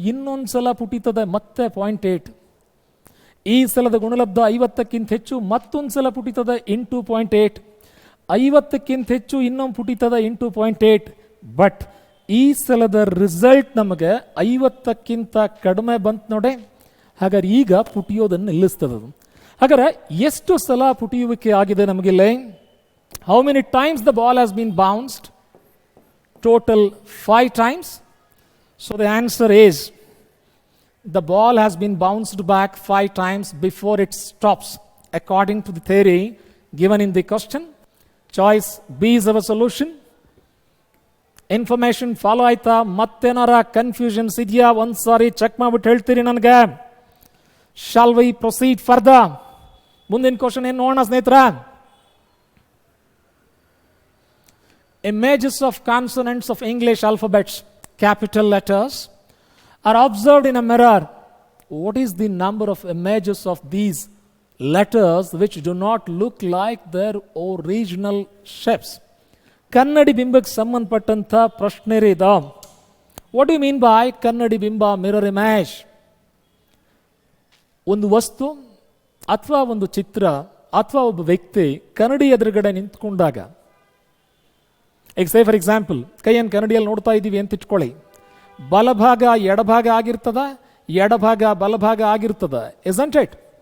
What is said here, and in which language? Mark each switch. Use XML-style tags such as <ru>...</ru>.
<kn>ಇನ್ನೊಂದ್ಸಲ ಪುಟಿತದೆ ಮತ್ತೆ 0.8. ಈ ಸಲದ ಗುಣಲಬ್ಧ 50ಕ್ಕಿಂತ ಹೆಚ್ಚು, ಮತ್ತೊಂದ್ಸಲ ಪುಟಿತದೆ ಇಂಟು 0.8. 50ಕ್ಕಿಂತ ಹೆಚ್ಚು ಇನ್ನೊಂದು ಪುಟಿತದ ಇಂಟು 0.8. ಬಟ್ ಈ ಸಲದ ರಿಸಲ್ಟ್ ನಮಗೆ 50ಕ್ಕಿಂತ ಕಡಿಮೆ ಬಂತು ನೋಡಿ. ಹಾಗಾದ್ರೆ ಈಗ ಪುಟಿಯೋದನ್ನು ನಿಲ್ಲಿಸ್ತದ. ಹಾಗಾದ್ರೆ ಎಷ್ಟು ಸಲ ಪುಟಿಯುವಿಕೆ ಆಗಿದೆ ನಮಗಿಲ್ಲ?</kn> <en>How many times the ball has been bounced? Total 5 times. So the answer is the ball has been bounced back 5 times before it stops, according to the theory given in the question. Choice B is our solution. Information follow ಆಯ್ತಾ?</en> <kn>ಮತ್ತೇನಾರ confusions ಇದೆಯಾ? ಒಂದ್ಸಾರಿ check ಮಾಡ್ಬಿಟ್ಟು ಹೇಳ್ತೀರಿ ನನಗೆ.</kn> <en>Shall we proceed further?</en> <kn>ಮುಂದಿನ question ಏನು ನೋಡೋಣ ಸ್ನೇಹಿತರ.</kn> <en>Images of consonants of English alphabets, capital letters, are observed in a mirror. What is the number of images of these letters which do not look like their original shapes?</en> <kn>ಕನ್ನಡಿ ಬಿಂಬಕ್ಕೆ ಸಂಬಂಧಪಟ್ಟಂಥ ಪ್ರಶ್ನೆ ಇದೆ.</kn> <en>What do you mean by</en> <kn>ಕನ್ನಡಿ ಬಿಂಬ,</kn> <en>mirror image?</en> <kn>ಒಂದು ವಸ್ತು ಅಥವಾ ಒಂದು ಚಿತ್ರ ಅಥವಾ ಒಬ್ಬ ವ್ಯಕ್ತಿ ಕನ್ನಡಿ ಎದುರುಗಡೆ ನಿಂತ್ಕೊಂಡಾಗ, ಈಗ</kn> <en>say for example</en> <kn>ಕೈಯನ್ನು ಕನ್ನಡಿಯಲ್ಲಿ ನೋಡ್ತಾ ಇದ್ದೀವಿ ಅಂತ ಇಟ್ಕೊಳ್ಳಿ. ಬಲಭಾಗ ಎಡಭಾಗ ಆಗಿರ್ತದ, ಎಡಭಾಗ ಬಲಭಾಗ ಆಗಿರ್ತದ.</kn> <en>Isn't it?</en>